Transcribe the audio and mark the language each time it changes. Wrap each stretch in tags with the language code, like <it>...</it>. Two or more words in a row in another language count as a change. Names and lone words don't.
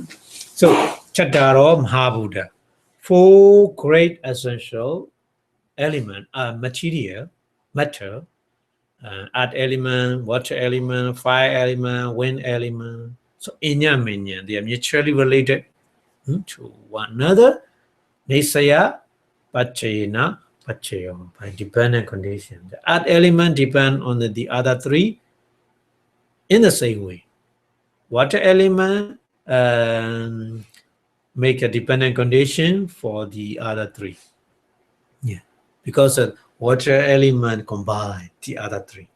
<en>So</en> <pi>Chattaro Mahabuddha,</pi> <en>4 great essential element, material, matter, earth element, water element, fire element, wind element. So</en> <pi>inya minya,</pi> <en>they are mutually related to one another.</en> <pi>Nissaya, paccaya, paccayo,</pi> <en>by dependent condition. The earth element depend on the other 3 in the same way. Water element make a dependent condition for the other 3. Yeah, because the water element combine the other 3.</en>